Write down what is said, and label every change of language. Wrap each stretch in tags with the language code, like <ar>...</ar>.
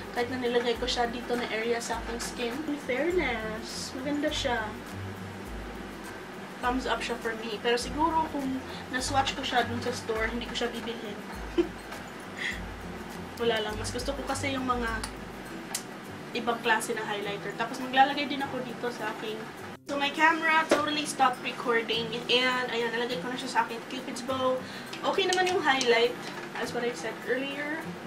<tl>Kahit na nilagay ko siya dito na area sa aking skin.</tl> <en>In fairness,</en> <tl>maganda siya. Thumbs up siya for me. Pero siguro kung na-swatch ko siya dun sa store, hindi ko siya bibilhin. wala lang. Mas gusto ko kasi yung mga ibang klase ng highlighter. Tapos maglalagay din ako dito sa aking.</tl> <en>So my camera totally stopped recording.</en> <tl>And ayan, nalagay ko na siya sa aking Cupid's bow. Okay naman yung highlight,</tl> <en>as what I said earlier.</en>